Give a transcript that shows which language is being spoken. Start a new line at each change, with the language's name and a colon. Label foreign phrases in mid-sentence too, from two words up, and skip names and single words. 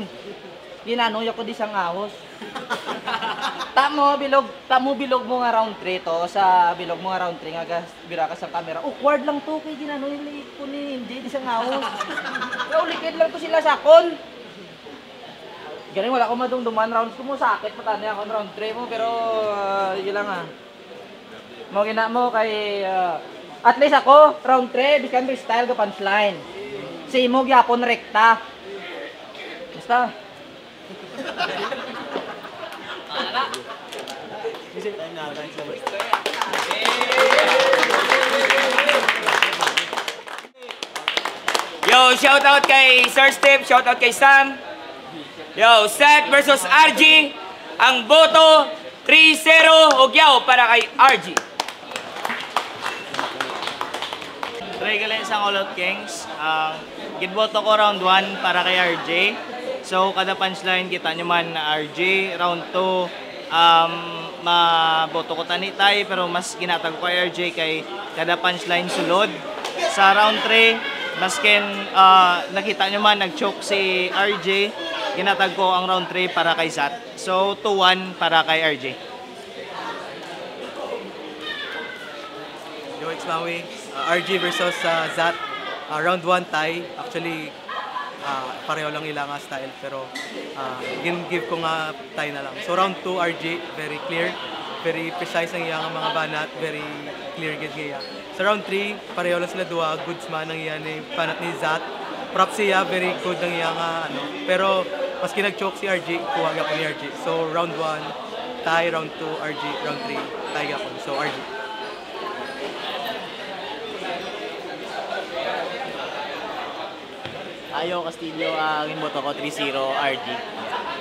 Hiligaynon: Ginanuya ko di sang ahos. Tamo bilog mo nga round 3 to. Sa bilog mo nga round 3 nga bira ka sa camera. Awkward lang to kay ginanuya ko ni NJ di sang ahos. Ulikid lang to sila sakon. Galing wala ko madungduman rounds ko mo sakit patanya ako round 3 mo pero yun lang mo gina mo kay at least ako round 3 bisan freestyle ga punchline. Si imo gyapon rekta. Basta.
English: Yo, shout out kay Sir Steve, shout out kay Sam. Yo, Seth versus RG.
Hiligaynon: Ang boto 3-0 ugyaw para kay RG. Regular sa Olot Kings, ginboto ko round 1 para kay RJ. So kada punchline kita nyo man na RJ, round 2 maboto ko tanitay pero mas ginatag ko kay RJ kay kada punchline sulod. Sa round 3, masken nakita nyo man nag-choke si RJ, ginatag ko ang round 3 para kay Zat. So 2-1 para kay RJ.
English: Yo, it's Maui. RG versus Zat. Round 1 tie. Actually,
Hiligaynon: pareho lang ilang style. Pero give ko nga tie na lang.
English: So round 2, RG. Very clear. Very precise
Hiligaynon: ang iyang mga banat.
English: Very clear
Hiligaynon: gid niya. Sa round 3, pareho lang sila duwa. Goods man ang iyan ni banat ni Zat. Props siya.
English: Very good
Hiligaynon: ang iyang ano. Pero maski nag-choke si RG, kuha ko ni RG.
English: So round 1, tie. Round 2, RG. Round 3, tie ako. So RG.
Hiligaynon: Ayo Castillo, ang boto ko 3-0 RG.